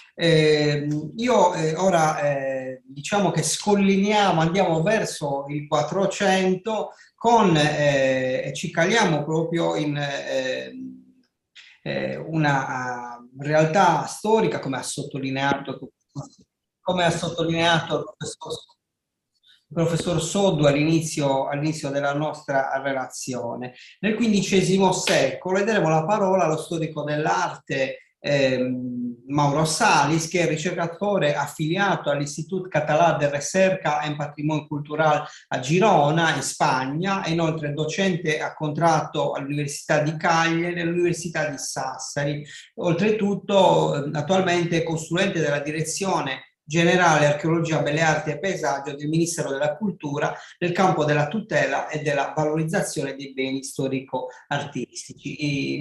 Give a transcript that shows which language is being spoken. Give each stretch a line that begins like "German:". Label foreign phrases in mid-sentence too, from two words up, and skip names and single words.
Italian: Ora diciamo che scollineiamo, andiamo verso il 400 e ci caliamo proprio in una realtà storica, come ha sottolineato il professor Soddu all'inizio della nostra relazione. Nel XV secolo, e daremo la parola allo storico dell'arte Mauro Salis, che è ricercatore affiliato all'Institut Català de Recerca en Patrimonio Cultural a Girona, in Spagna, e inoltre docente a contratto all'Università di Cagliari e all'Università di Sassari. Oltretutto, attualmente è consulente della direzione generale Archeologia, Belle Arti e Paesaggio del Ministero della Cultura nel campo della tutela e della valorizzazione dei beni storico-artistici.